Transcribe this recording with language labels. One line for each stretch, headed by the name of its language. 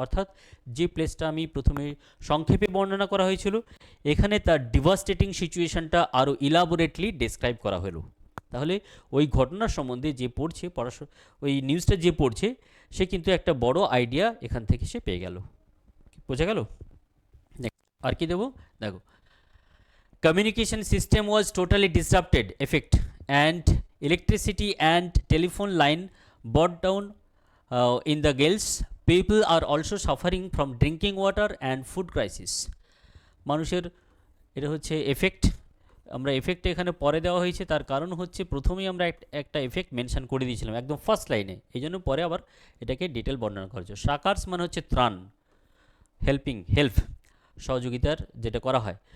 Bangla: অর্থাৎ যে প্লেসটা আমি প্রথমে সংক্ষেপে বর্ণনা করা হয়েছিল, এখানে তার ডিভাস্টেটিং সিচুয়েশনটা আরও ইলাবোরেটলি ডেসক্রাইব করা হলো। তাহলে ওই ঘটনার সম্বন্ধে যে পড়ছে, ওই নিউজটা যে পড়ছে, সে কিন্তু একটা বড় আইডিয়া এখান থেকে সে পেয়ে গেল। বোঝা গেল? আর কি দেবো? দেখো,
English: communication system was totally disrupted, effect, and electricity and telephone line brought down in the gales. People are also suffering from drinking water and food crisis.
Bangla: মানুষের, এটা হচ্ছে এফেক্ট, আমরা এফেক্ট এখানে পরে দেওয়া হয়েছে, তার কারণ হচ্ছে প্রথমেই আমরা একটা এফেক্ট মেনশন করে দিয়েছিলাম একদম ফার্স্ট লাইনে, এই জন্য পরে আবার এটাকে ডিটেল বর্ণনা করেছে। সাকার্স মানে হচ্ছে ত্রাণ, হেল্প, সহযোগিতার যেটা করা হয়।